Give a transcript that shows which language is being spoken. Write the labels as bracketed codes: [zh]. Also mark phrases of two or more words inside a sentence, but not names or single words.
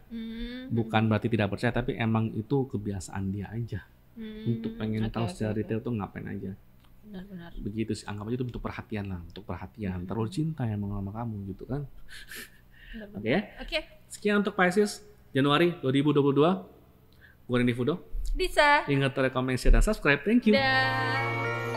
[id] Bukan berarti tidak percaya, tapi emang itu kebiasaan dia aja. Untuk pengen tahu secara detail tuh ngapain aja. Benar. Begitu sih, anggap aja itu untuk perhatian. Terlalu cinta yang mau sama kamu gitu kan. Oke ya? Sekian untuk Pisces Januari 2022. Gue Randy Fudo. Disa. Ingat [en] like, comment, share, [id] dan subscribe. [en] Thank you. [id] Dah.